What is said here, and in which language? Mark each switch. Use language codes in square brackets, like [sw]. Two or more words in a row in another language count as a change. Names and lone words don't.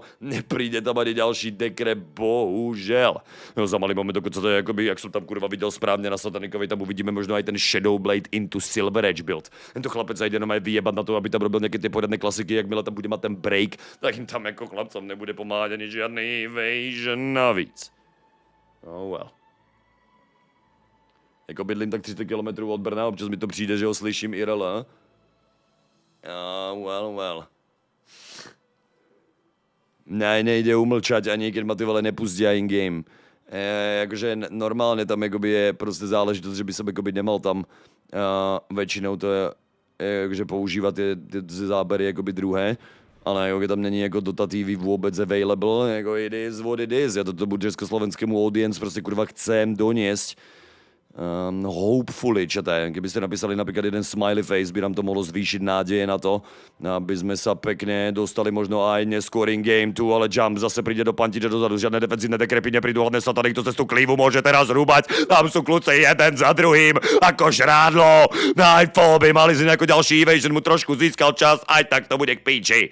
[sk] Nepríde tam ani ďalší dekre, bohužel. No za malý moment, dokonca to je akoby, jak som tam kurva videl správne na Satanikovi, tam uvidíme možno aj ten [en] Shadow Blade into Silver Edge build. [sk] Tento chlapec sa ide jenom aj vyjebať na to, aby tam robil nejaké tie poriadne klasiky, jakmile tam bude mať ten break, tak im tam ako chlapcom nebude pomáhať ani žiadny evasion navíc. [en] Oh well. [cs] Jako bydlím tak 30 km od Brna, občas mi to přijde, že ho slyším IRL. [en] Well. [sk] Ne, nejde umlčať ani keď ma [cs] ty vole [sk] nepustia in-game. Jakože normálne tam jakoby je prostě záležitost, že by som jakoby nemal tam většinou to je jakože používat ty zábery jakoby druhé. [cs] Ale jako tam není jako Dota TV vůbec available, jako [en] it is what it is. [sk] Ja toto budu československému audience prostě kurva chcem doniesť. Hopefully, čete, kdybyste napísali napríklad jeden [en] smiley face, [sk] by nám to mohlo zvýšiť nádeje na to, aby sme sa pekne dostali možno aj neskôr [en] in game [sk] tu, ale jump zase príde do Pantiča dozadu, žiadne defenzívne dekrepy neprídu, hlavne Satanik to cez tú klívu môže teraz rúbať, tam sú kľúce jeden za druhým, ako žrádlo, Nightfall by mali si nejaký ďalší evasion, mu trošku získal čas, aj tak to bude k píči.